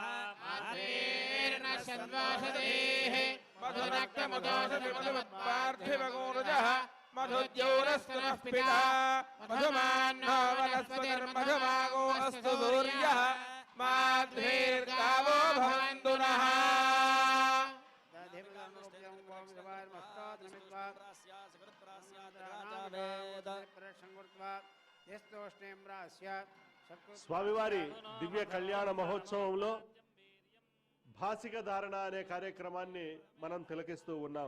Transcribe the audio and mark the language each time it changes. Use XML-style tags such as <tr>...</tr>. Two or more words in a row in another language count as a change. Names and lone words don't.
<sa>आत्मेन सन्वासदेः मधुरक्तमुदोषति मधुमत्पार्थिवगोरुजः मधुद्योरस्तुनः पिता मधुमान्नो वनस्पतिर्मधुमागो अस्तु सूर्यः माध्वीर्गावो भवन्तु नः</sa> <te>స్వామివారి దివ్య కళ్యాణ మహోత్సవంలో భాసిక ధారణ అనే కార్యక్రమాన్ని మనం తిలకిస్తూ ఉన్నాం.</te>